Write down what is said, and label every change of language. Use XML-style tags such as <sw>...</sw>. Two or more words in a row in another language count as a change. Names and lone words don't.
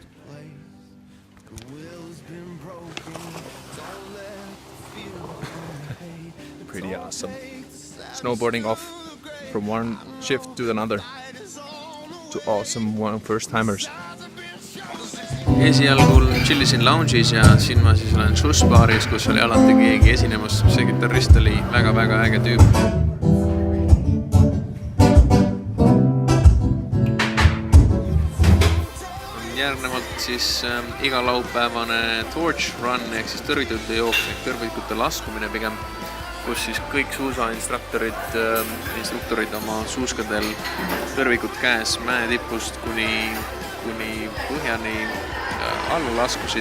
<en>Pretty awesome. Snowboarding off from one shift to another. To awesome one first-timers.</en> <et>Esialgul chillisin lounge'is ja siin ma siis olen Shush-baaris, kus oli alati keegi esinemas. See gitarrist oli väga äge tüüp. Järgnevalt siis iga laupäevane</et> <en>torch run</en> <et>ehk siis tõrvikute jooks ehk tõrvikute laskumine pigem, kus siis kõik suusainstruktorid oma suuskadel tõrvikut käes mäe tipust kuni põhjani alla laskusid.</et>